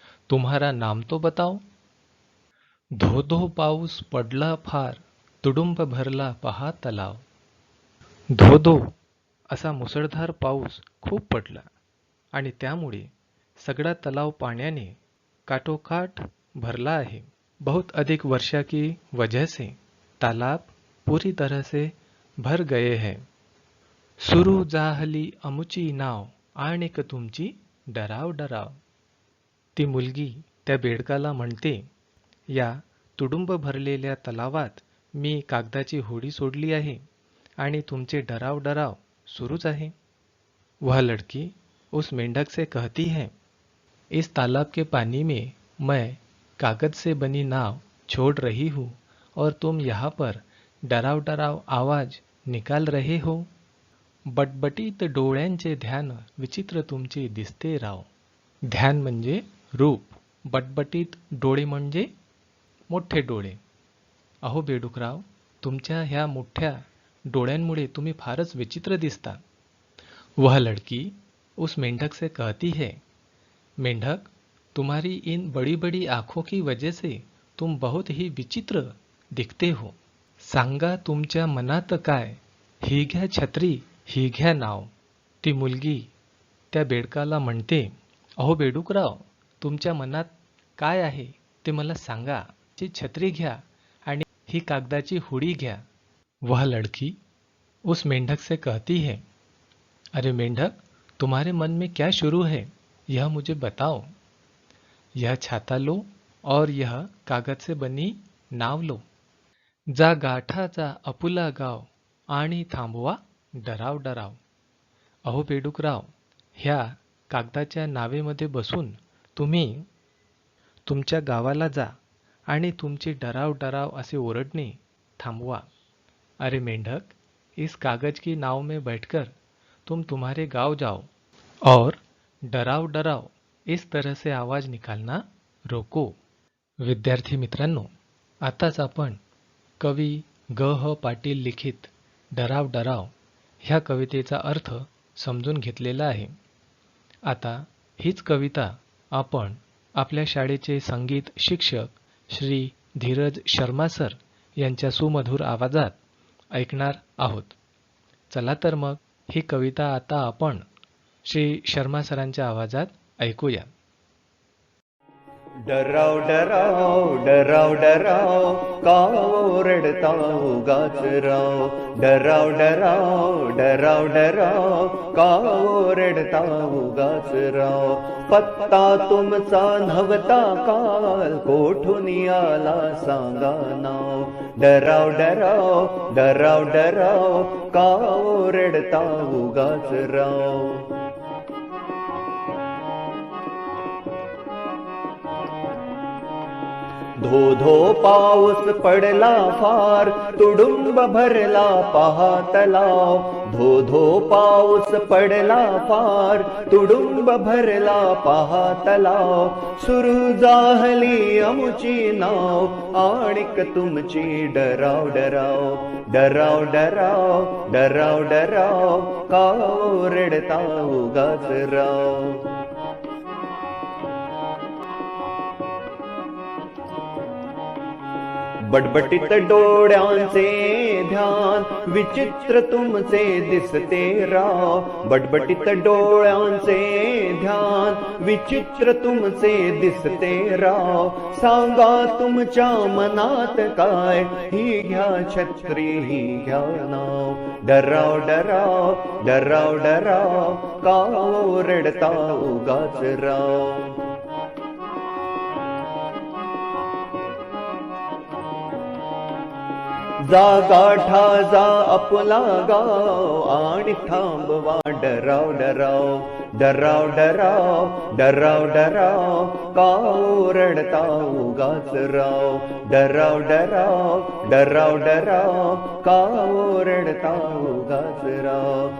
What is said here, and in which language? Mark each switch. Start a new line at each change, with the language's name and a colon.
Hindi: तुम्हारा नाम तो बताओ.
Marathi: धो धो पाऊस पडला फार, तुडुंब भरला पहा तलाव. धो धो असा मुसळधार पाऊस खूप पडला आणि त्यामुळे सगळा तलाव पाण्याने काठोकाठ भरला है.
Hindi: बहुत अधिक वर्षा की वजह से तालाब पूरी तरह से भर गए हैं.
Marathi: सुरू जाहली अमुची नाव आणिक तुमची डराव डराव. ती मुलगी त्या बेडकाला म्हणते, या तुडुंब भरलेल्या तलावात मी कागदाची होडी सोडली आहे आणि तुमचे डराव डराव सुरूच आहे.
Hindi: वह लड़की उस मेंढक से कहती है, इस तालाब के पानी में मैं कागज से बनी नाव छोड़ रही हूँ और तुम यहाँ पर डराव डराव आवाज निकाल रहे हो.
Marathi: बटबटीत डोळ्यांचे ध्यान विचित्र तुमचे दिसते राव. ध्यान म्हणजे रूप, बटबटीत डोळे म्हणजे मोठे डोळे. अहो बेडूकराव, तुमच्या ह्या मोठ्या डोळ्यांमुळे तुम्ही फारच विचित्र दिसता.
Hindi: वह लड़की उस मेंढक से कहती है, मेंढक, तुम्हारी इन बड़ी बड़ी आँखों की वजह से तुम बहुत ही विचित्र दिखते हो.
Marathi: सांगा तुमच्या मनात काय, ही घ्या छत्री ही घ्या नाव. ती मुलगी त्या बेडकाला म्हणते, अहो बेडूकराव, तुमच्या मनात काय आहे ते मला सांगा. ची छत्री घ्या आणि ही कागदाची होडी घ्या.
Hindi: वह लड़की उस मेंढक से कहती है, अरे मेंढक, तुम्हारे मन में क्या शुरू है, यह मुझे बताओ. यह छाता लो और यह कागज से बनी नाव लो.
Marathi: जा गाठाचा अपुला गाव आणि थांबवा डराव डराव. अहो बेडूकराव, ह्या कागदाच्या नावेमध्ये बसून तुम्ही तुमच्या गावाला जा आणि तुमची डराव डराव असे ओरडणे थांबवा.
Hindi: अरे मेंढक, इस कागज की नाव में बैठकर तुम तुम्हारे गांव जाओ और डराव डराव इस तरह से आवाज निकालना रोको.
Marathi: विद्यार्थी मित्रांनो, आताच आपण कवी ग ह पाटील लिखित डराव डराव ह्या कवितेचा अर्थ समजून घेतलेला आहे. आता हीच कविता आपण आपल्या शाळेचे संगीत शिक्षक श्री धीरज शर्मा सर यांच्या सुमधुर आवाजात ऐकणार आहोत. चला तर मग ही कविता आता आपण श्री शर्मा सरांच्या आवाजात ऐकूया. डराव डराव डराव डराव का ओरडता उगाच राव. डराव डराव डराव डराव का ओरडता उगाच राव. पत्ता तुमचा नव्हता काल कोठून आला सांगा नाव. डराव डराव डराव डराव का ओरडता उगाच राव. धो धो पाऊस पडला फार तुडुंब भरला पहा तलाव. धो धो पाऊस पडला फार तुडुंब भरला पहा तलाव. सुरू जाहली अमुची नाव आणिक तुमची डराव डराव. डराव डराव डराव डराव का ओरडता उगाच राव. बटबटीत डोळ्यांचे ध्यान विचित्र तुमचे दिसते राव. बटबटीत डोळ्यांचे ध्यान विचित्र तुमचे दिसते राव. सांगा तुमच्या मनात काय, ही घ्या छत्री ही घ्या नाव. डराव डराव डराव डराव का ओरडता उगाच राव. जा गाठा जा आपला गाव आणि थांबवा डराव डराव. डराव डराव डराव डराव का ओरडता उगाच राव. डराव डराव डराव डराव का ओरडता उगाच राव.